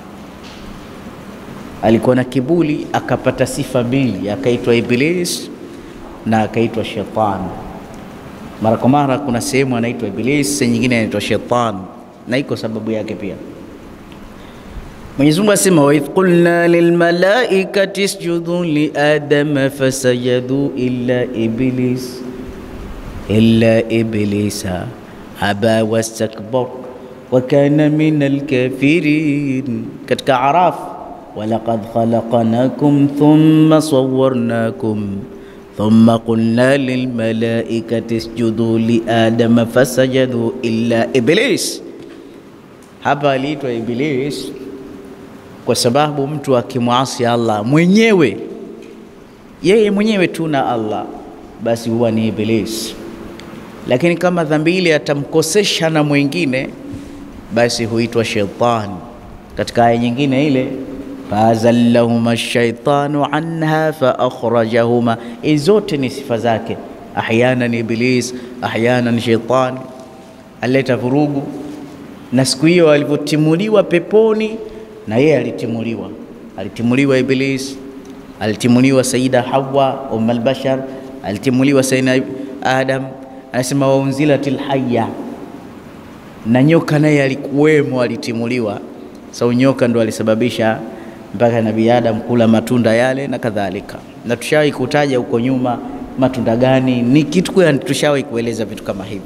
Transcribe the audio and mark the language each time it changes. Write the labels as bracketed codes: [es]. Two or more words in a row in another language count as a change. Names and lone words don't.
[sw] Alikuwa na kiburi, akapata sifa mbili, akaitwa Iblis na akaitwa Shetani. Mara kwa mara kuna sehemu anaitwa Iblis, sehemu nyingine anaitwa Shetani, na iko sababu yake pia. Mwenyezi Mungu asema, [ar] وإذ قلنا للملائكة اسجدوا لآدم فسجدوا إلا إبليس أبى واستكبر وكان من الكافرين. [sw] Katika Araf, [ar] ولقد خلقناكم ثم صورناكم ثم قلنا للملائكة اسجدوا لآدم فسجدوا إلا إبليس. [sw] Hapa aliitwa Iblis kwa sababu mtu akimwasi Allah mwenyewe, yeye mwenyewe tu na Allah, basi huwa ni Iblis. Lakini kama dhambi ile atamkosesha na mwingine, basi huitwa Shetani. Katika aya nyingine ile, [ar] فأزلهما الشيطان عنها فأخرجهما, [sw] zote ni sifa zake. Ahyana ni Iblis, ahyana ni Shetani, aleta vurugu. Na siku hiyo alivyotimuliwa peponi, na yeye alitimuliwa Iblis, alitimuliwa Sayyida Hawa [ar] أم البشر, [sw] alitimuliwa Sayyidina Adam. Anasema [ar] وأنزلت الحية, [sw] na nyoka naye alikuwemo, alitimuliwa. So nyoka ndo alisababisha mpaka Nabii Adam kula matunda yale na kadhalika. Na tushawahi kutaja huko nyuma matunda gani, ni kitu kwa tushawahi kueleza vitu kama hivi.